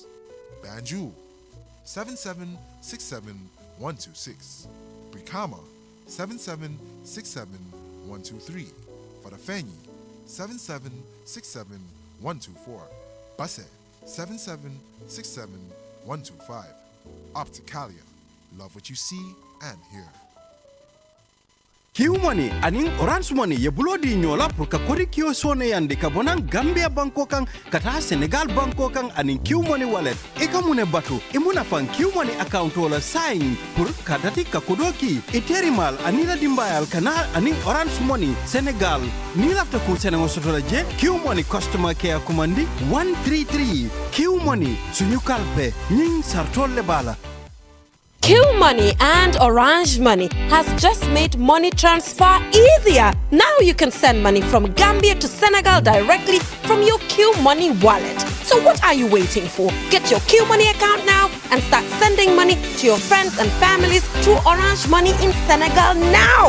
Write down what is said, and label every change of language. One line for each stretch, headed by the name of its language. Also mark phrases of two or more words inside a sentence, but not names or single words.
English: Banjul 7767-126, Brikama 7767-123, Farafenni 7767-124, Basse 7767-125. Opticalia, love what you see and hear.
Mandingo: Q money aning orange money ye bulodi nyola pour ka kodi kio sone yande ka bonan Gambia banko kan kata Senegal banko kan aning Q money wallet e ka mune batu e muna fan Q money account wala sign pour ka dati ka kodoki e terimal anila dimbayal kana aning orange money Senegal ni lafta ku Senegal sotola je Q money
English: customer care
Mandingo: commandi 133 Q money suñu kalpe ñing sartolle bala.
English: Q Money and Orange Money has just made money transfer easier. Now you can send money from Gambia to Senegal directly from your Q Money wallet. So what are you waiting for? Get your Q Money account now and start sending money to your friends and families through Orange Money in Senegal now.